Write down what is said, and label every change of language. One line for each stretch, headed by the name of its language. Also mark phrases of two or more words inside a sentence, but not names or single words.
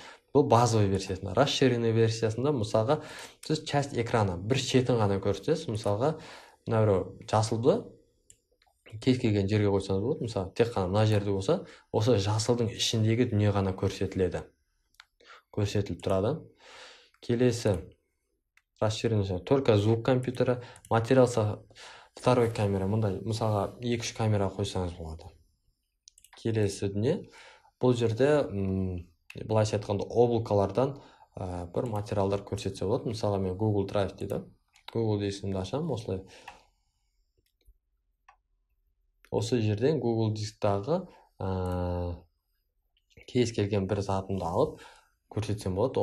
Kazakh: Бұл базовый версиясында. Расширенный версиясында, мысалға, сіз
Russian: часть экрана
Kazakh: бір шетін ғана көрсетесіз. Мысалға, мына біреу жасылды кез келген жерге қойсаңыз болады. Мысалы, тек қана мына жерде болса, осы жасылдың ішіндегі дүние ғана көрсетіледі. Көрсетіліп тұрады. Келесі
Russian: расширенный, только звук компьютера, материал второй камера.
Kazakh: Мұнда, мысалға, 2-3 камера қойсаңыз болады. Келесі дүние, бұл жерде былайша айтқанда облакалардан бір материалдар көрсетсе болады. Мысалға, мен Google Drive дейді. Google дискімді ашам, осылай. Осы жерден Google дисктағы кез келген бір затымды алып көрсетсем болады.